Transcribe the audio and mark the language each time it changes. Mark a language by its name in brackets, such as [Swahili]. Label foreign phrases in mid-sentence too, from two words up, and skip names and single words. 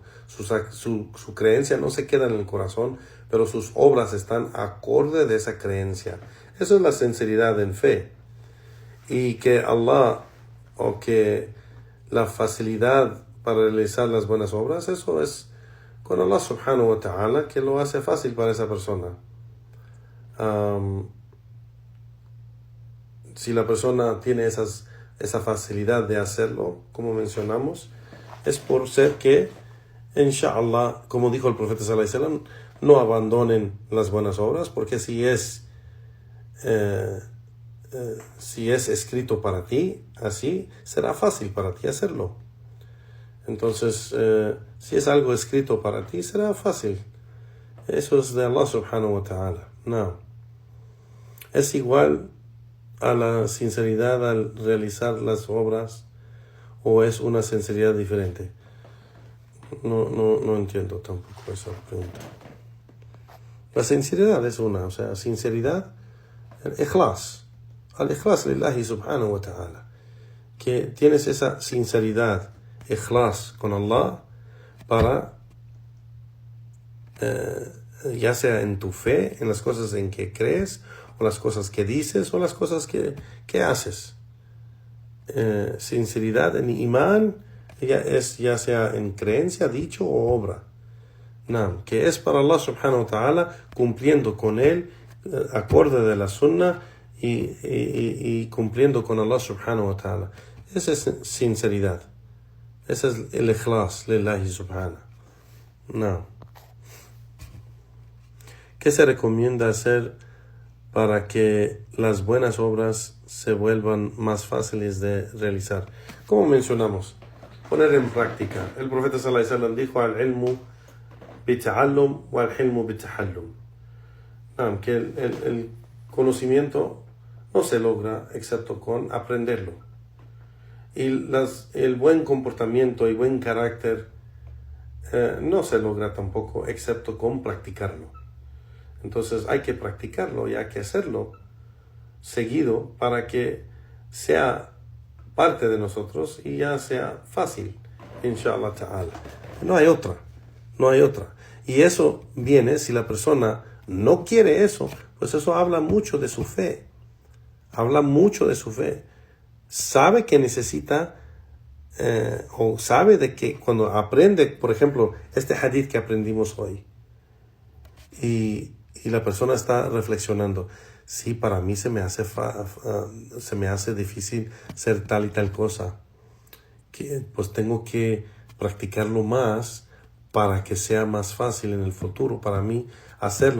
[Spanish] Su creencia no se queda en el corazón, pero sus obras están acorde de esa creencia. Eso es la sinceridad en fe. Y que Allah, o que la facilidad para realizar las buenas obras, eso es con Allah [Arabic] سبحانه وتعالى, [Spanish] que lo hace fácil para esa persona. Si la persona tiene esa facilidad de hacerlo, como mencionamos, es por ser que, inshallah, como dijo el profeta [Arabic] صلى الله عليه وسلم, [Spanish] no abandonen las buenas obras, porque si es escrito para ti, así será fácil para ti hacerlo. Entonces, si es algo escrito para ti, será fácil. Eso es de Allah [Arabic] سبحانه وتعالى. [Spanish] No. Es igual a la sinceridad al realizar las obras, o es una sinceridad diferente. No entiendo tampoco esa pregunta. La sinceridad es una, o sea, sinceridad, el ikhlas, [Arabic] الإخلاص لله سبحانه وتعالى, [Spanish] que tienes esa sinceridad, ikhlas con Allah, para ya sea en tu fe, en las cosas en que crees, o las cosas que dices, o las cosas que haces. Sinceridad en imán ya sea en creencia, dicho o obra. No, que es para Allah [Arabic] سبحانه وتعالى, [Spanish] cumpliendo con él, acorde de la sunnah y cumpliendo con Allah [Arabic] سبحانه وتعالى. [Spanish] Esa es sinceridad. Ese es el [Arabic] إخلاص لله سبحانه. [Spanish] No. ¿Qué se recomienda hacer para que las buenas obras se vuelvan más fáciles de realizar? Como mencionamos, poner en práctica. El profeta [Arabic] صلى الله عليه وسلم [Spanish] dijo: [Arabic] العلم بالتعلم والحلم بالتحلم. [Spanish] Que el conocimiento no se logra excepto con aprenderlo. Y el buen comportamiento y buen carácter no se logra tampoco excepto con practicarlo. Entonces hay que practicarlo y hay que hacerlo seguido para que sea parte de nosotros y ya sea fácil, [Arabic] إن شاء الله تعالى. [Spanish] No hay otra. Y eso viene, si la persona no quiere eso, pues eso habla mucho de su fe. Sabe que necesita, o sabe de que cuando aprende, por ejemplo, este hadith que aprendimos hoy, y la persona está reflexionando: sí, para mí se me hace difícil ser tal y tal cosa, que pues tengo que practicarlo más para que sea más fácil en el futuro para mí hacerlo.